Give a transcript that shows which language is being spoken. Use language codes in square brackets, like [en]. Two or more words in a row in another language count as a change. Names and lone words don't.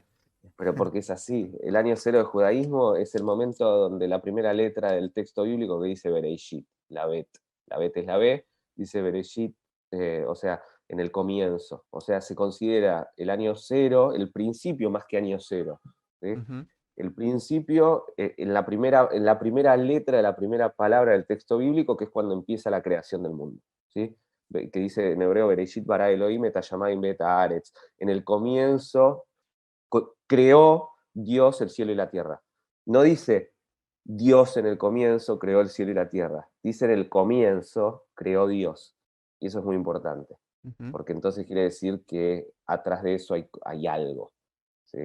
[es] Derrida, pero porque es así. El año cero del judaísmo es el momento donde la primera letra del texto bíblico que dice Bereshit, la bet es la B, dice Bereshit, o sea, en el comienzo. O sea, se considera el año cero, el principio más que año cero. ¿Sí? Ujú. El principio, en la primera letra de la primera palabra del texto bíblico, que es cuando empieza la creación del mundo. ¿Sí? Que dice en hebreo, [he] בראשית ברא אלהים את השמים ואת הארץ. [es] En el comienzo creó Dios el cielo y la tierra. No dice Dios en el comienzo creó el cielo y la tierra. Dice en el comienzo creó Dios. Y eso es muy importante, Ujú. porque entonces quiere decir que atrás de eso hay algo, ¿sí?